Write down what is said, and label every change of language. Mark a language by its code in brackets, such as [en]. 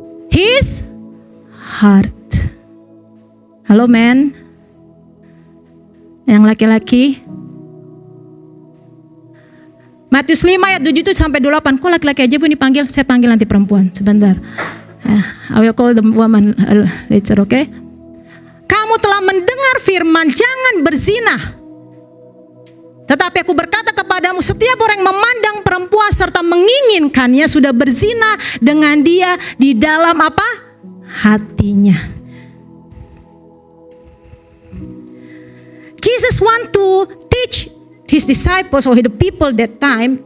[en] His heart. [id] Halo men. Yang laki-laki. Matius 5 ayat 7 sampai 28. Kok laki-laki aja Bu dipanggil? Saya panggil nanti perempuan. Sebentar. [en] I will call the woman later, okay? [id] Kamu telah mendengar firman, jangan berzina. Tetapi aku berkata kepadamu, setiap orang yang memandang perempuan serta menginginkannya sudah berzina dengan dia di dalam apa? Hatinya. [en] Jesus want to teach his disciples or the people that time.